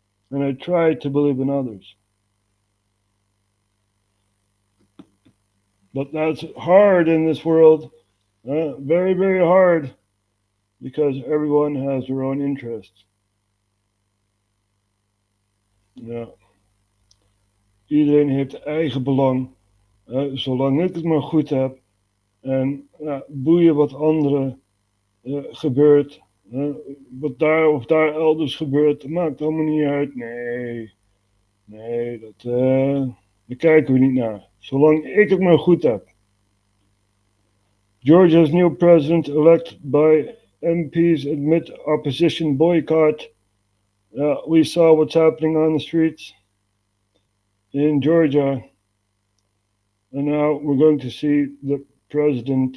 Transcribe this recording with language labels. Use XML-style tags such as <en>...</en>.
<en>And I try to believe in others. But that's hard in this world. Very, very hard. Because everyone has their own interests.</en> <nl>Ja. Iedereen heeft eigen belang. Zolang ik het maar goed heb. En boeien wat anderen gebeurt. Wat daar of daar elders gebeurt. Dat maakt allemaal niet uit. Nee, daar kijken we niet naar. Zolang ik het maar goed heb.</nl> <en>Georgia's new president-elect by MPs admit opposition boycott. We saw what's happening on the streets in Georgia. And now we're going to see the president.</en>